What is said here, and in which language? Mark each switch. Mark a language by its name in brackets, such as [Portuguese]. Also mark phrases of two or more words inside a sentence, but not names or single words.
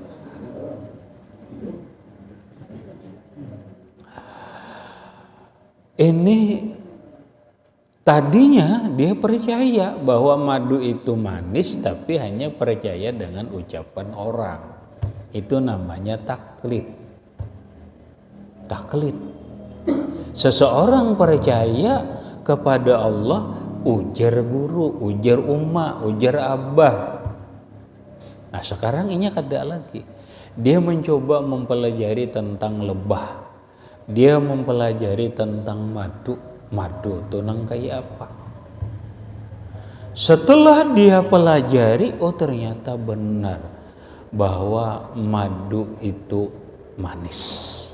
[Indonesian] Ini tadinya dia percaya bahwa madu itu manis, tapi hanya percaya dengan ucapan orang. Itu namanya taklid. Taklid. Seseorang percaya kepada Allah, [Banjar] ujar guru, ujar umma, ujar abah. [Indonesian] Nah sekarang ini kada lagi. Dia mencoba mempelajari tentang lebah. Dia mempelajari tentang madu. Madu itu nang kayak apa? Setelah dia pelajari, oh ternyata benar bahwa madu itu manis.